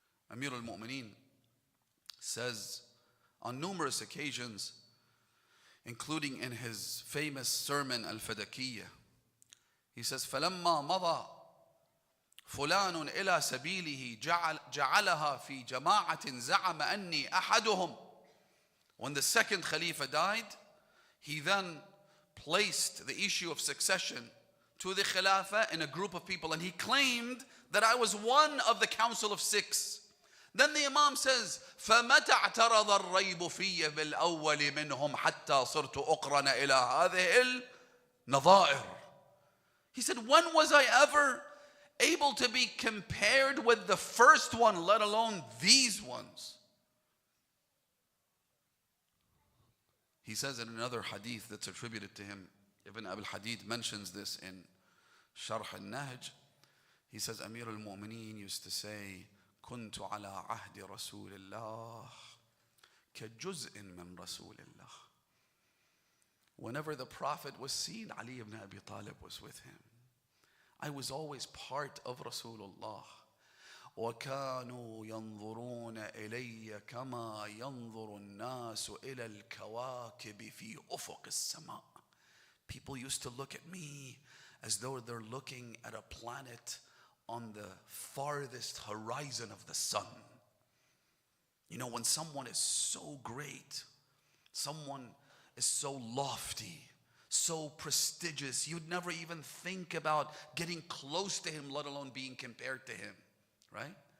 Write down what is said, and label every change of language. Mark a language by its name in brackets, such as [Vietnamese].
[English] Amir al-Mu'mineen says on numerous occasions, including in his famous sermon Al-Fadakiyyah, he says, [Arabic] فَلَمَّا مَضَى فُلَانٌ إِلَى سَبِيلِهِ جَعَلَهَا فِي جَمَاعَةٍ زَعَمَ أَنِّي أَحَدُهُمْ. [English] When the second Khalifa died, he then placed the issue of succession to the Khilafah in a group of people, and he claimed that I was one of the council of 6. Then the Imam says, [Arabic] فَمَتَى اعْتَرَضَ الرَّيْبُ فِيَّ بِالْأَوَّلِ مِنْهُمْ حَتَّى صِرْتُ أُقْرَنَ إِلَى هَذِهِ النَّظَائِرِ. [English] He said, when was I ever able to be compared with the first one, let alone these ones? He says in another hadith that's attributed to him, Ibn Abi al-Hadid mentions this in Sharh al-Nahj. He says, Amir al-Mu'mineen used to say, [Arabic] كنت على عهد رسول الله كجزء من رسول الله. [English] Whenever the Prophet was seen, Ali ibn Abi Talib was with him. I was always part of Rasulullah. [Arabic] وكانوا ينظرون إلي كما ينظر الناس إلى الكواكب في أفق السماء. [English] People used to look at me as though they're looking at a planet on the farthest horizon of the sun. You know, when someone is so great, someone is so lofty, so prestigious, you'd never even think about getting close to him, let alone being compared to him, right?